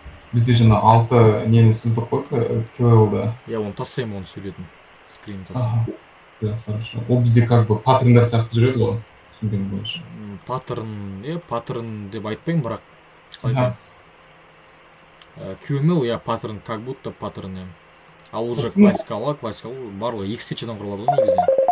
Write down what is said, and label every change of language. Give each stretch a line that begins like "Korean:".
Kazakh: Бізде жаңа 6 нені сыздық қой, K-level'да. Я оны тастаймын, оны суретін. скрин тас.
Russian: Ага. Да, хорошо.
Kazakh: Ол бізде
Russian: как бы
Kazakh: паттерндар сияқты жүреді ғой, түсінгенім бойынша. Паттерн деп айтпаймын, бірақ қалай Ага. айтайын, QML паттерн,
Russian: как будто
Kazakh: паттерн. Ал уже Осыны- классикалы барлығы екі свечеден құралады ғой негізінен.